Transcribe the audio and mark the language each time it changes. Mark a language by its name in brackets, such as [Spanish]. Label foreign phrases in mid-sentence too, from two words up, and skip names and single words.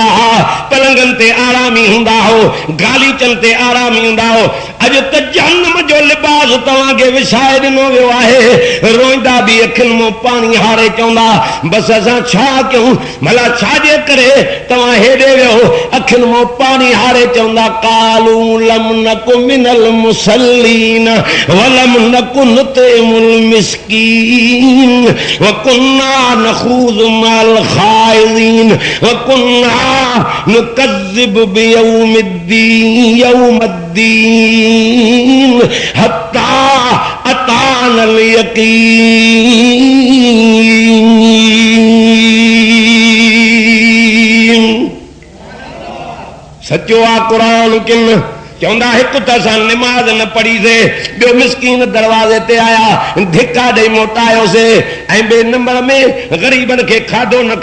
[Sindhi] हा पलंगन ते आरामी हुंदा हो गालीचन ते आरामी हुंदा हो अॼु त जहन्नम जो लिबास तव्हांखे विछाए ॾिनो वियो आहे रोईंदा बि अखियुनि मां पाणी हारे चवंदा बसि असां छा कयूं भला छाजे करे तव्हां हेॾे वियो अखियुनि मां पाणी हारे चवंदा [Arabic] قالوا لم نك من المصلين ولم نك نطعم المسكين وكنا نخوض مع الخائضين وكنا نكذب بيوم الدين حتى أتانا اليقين [Sindhi] सचो आ कुरान किन चवंदा हिकु त असां निमाज़ न पढ़ीसीं ॿियो मिस्कीन दरवाज़े ते आया धिका ॾेई मोटायोसीं ऐं ॿिए नंबर में ग़रीबनि खे खाधो न